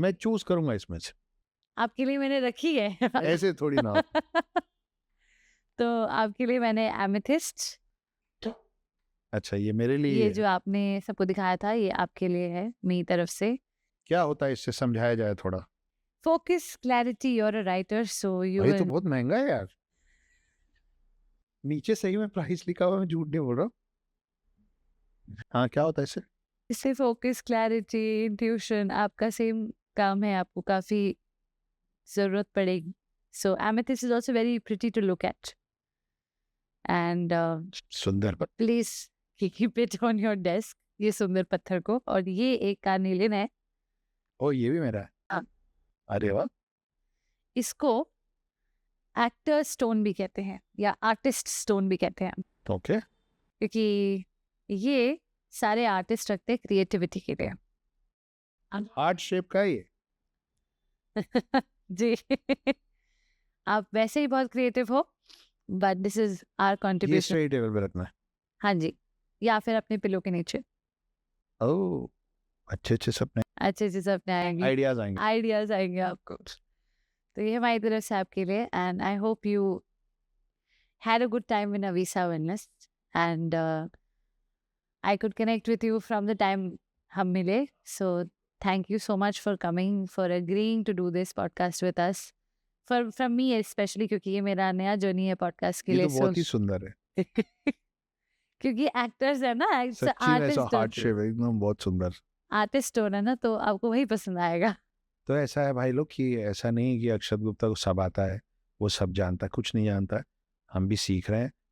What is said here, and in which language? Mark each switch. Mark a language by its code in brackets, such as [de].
[hi] मैं चूज करूंगा इसमें से, आपके लिए मैंने रखी है। ऐसे थोड़ी ना होता। तो आपके लिए मैंने एमेथिस्ट, अच्छा ये मेरे लिए ये है। जो आपने सबको दिखाया था, ये आपके लिए है मेरी तरफ से। क्या होता है इससे, समझाया जाए थोड़ा। [en] focus, clarity, you're a writer, so you [hi] भाई तो [en] will [hi] बहुत महंगा है यार, नीचे सही में प्राइस लिखा हुआ है, मैं झूठ नहीं बोल रहा हूँ। हाँ क्या होता है इससे? इससे फोकस, क्लैरिटी, इंट्यूशन, आपका सेम काम है, आपको काफ़ी ज़रूरत पड़ेगी। [en] so amethyst is also very pretty to look at, and [hi] सुंदर। [en] please keep it on your desk, [hi] ये सुंदर पत्थर को। और ये एक कार्नेलियन है। ओ ये भी मेरा है। हाँ। अरे वाह। इसको एक्टर स्टोन भी कहते हैं या आर्टिस्ट स्टोन भी कहते हैं, ओके। क्योंकि ये सारे आर्टिस्ट रखते हैं क्रिएटिविटी के लिए। हार्ट शेप का है ये। जी। आप वैसे ही बहुत क्रिएटिव हो, [en] but this is our [hi] ये कंट्रीब्यूशन। स्टडी टेबल पे रखना है। हाँ जी, या फिर अपने पिलो के नीचे। ओह अच्छे सपने, अच्छे से सपने आएंगे, आइडियाज आएंगे। आइडियाज आएंगे आपको। तो ये हमारी तरफ से आपके लिए, [en] and I hope you had a good time in Avisa wellness, and I could connect with you from the time [hi] हम मिले. [en] So thank you so much for coming, for agreeing to do this podcast with us. From me especially, [hi] क्योंकि ये मेरा नया journey है podcast के ये लिए। तो बहुत ही सुंदर है। क्योंकि एक्टर्स है ना, सच्ची में ऐसा हार्ट शेप है एकदम, बहुत सुंदर। आर्टिस्ट हो ना, तो आपको वही पसंद आएगा। तो ऐसा है भाई लोग कि ऐसा नहीं है कि अक्षत गुप्ता को सब आता है, वो सब जानता है, कुछ नहीं जानता है। हम भी सीख रहे हैं।